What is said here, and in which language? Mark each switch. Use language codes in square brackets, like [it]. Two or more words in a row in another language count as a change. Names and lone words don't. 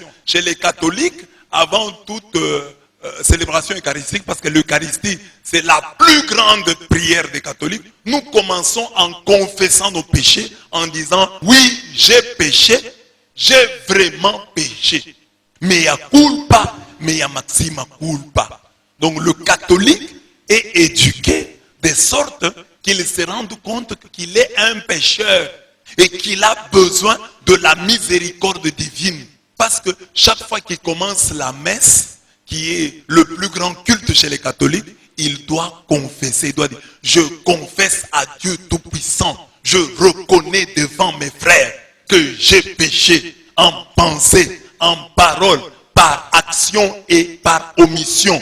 [fr] Chez les catholiques, avant toute célébration eucharistique, parce que l'Eucharistie, c'est la plus grande prière des catholiques, nous commençons en confessant nos péchés, en disant, oui, j'ai péché, j'ai vraiment péché. [la] Mea culpa, mea maxima culpa. [fr] Donc le catholique est éduqué de sorte qu'il se rende compte qu'il est un pécheur et qu'il a besoin de la miséricorde divine. Parce que chaque fois qu'il commence la messe, qui est le plus grand culte chez les catholiques, il doit confesser, il doit dire, je confesse à Dieu Tout-Puissant, je reconnais devant mes frères que j'ai péché en pensée, en parole, par action et par omission.